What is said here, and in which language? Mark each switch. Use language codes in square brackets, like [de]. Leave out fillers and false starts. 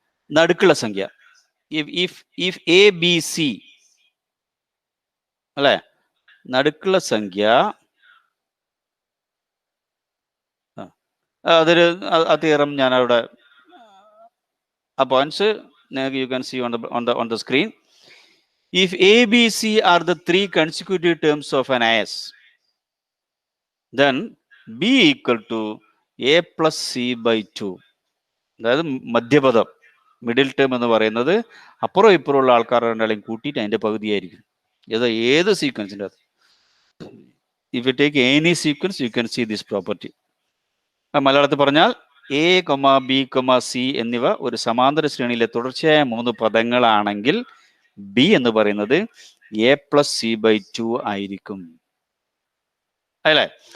[ml] നടുക്കുള്ള സംഖ്യ if A B C അല്ലെ, നടുക്കുള്ള സംഖ്യ അതൊരു തീറം ഞാൻ അവിടെ ആ points [en] You can see on the screen. If A, B, C are the 3 consecutive terms of an AS, then B equal to A plus C by 2. [ml] അതായത് മധ്യപദം, middle term എന്ന് പറയുന്നത് അപ്പുറം ഇപ്പുറമുള്ള ആൾക്കാരുടെ രണ്ടാളെയും കൂട്ടിയിട്ട് അതിന്റെ പകുതിയായിരിക്കും. ഏത് സീക്വൻസിൻ്റെ അത്? [en] If you take any sequence you can see this property. [ml] മലയാളത്തിൽ പറഞ്ഞാൽ A, B, C എന്നിവ ഒരു സമാന്തര ശ്രേണിയിലെ തുടർച്ചയായ 3 പദങ്ങളാണെങ്കിൽ ബി എന്ന് പറയുന്നത് A plus C by 2 ആയിരിക്കും. അല്ലേ?